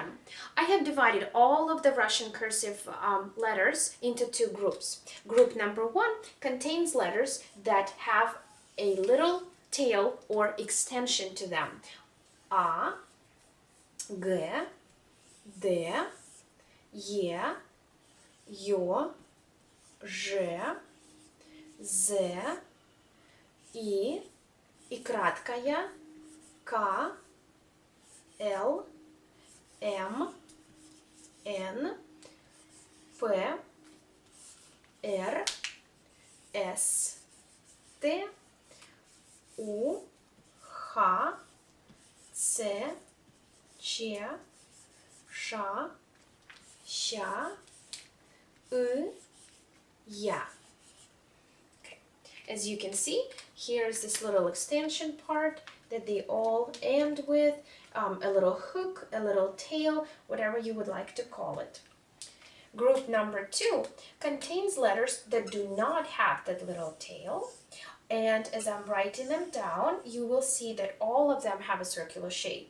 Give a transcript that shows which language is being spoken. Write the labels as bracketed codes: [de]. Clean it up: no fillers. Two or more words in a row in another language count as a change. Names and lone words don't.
[en] I have divided all of the Russian cursive letters into two groups. Group number 1 contains letters that have a little tail or extension to them. A, G, D, E, [ru] Ё, Ж, З, И краткая, К, Л, М, Н, П, Р, С, Т, У, Х, Ц, Ч, Ш, Щ, Y, Я. [en] Okay. As you can see, here's this little extension part that they all end with, a little hook, a little tail, whatever you would like to call it. Group number 2 contains letters that do not have that little tail, and as I'm writing them down, you will see that all of them have a circular shape.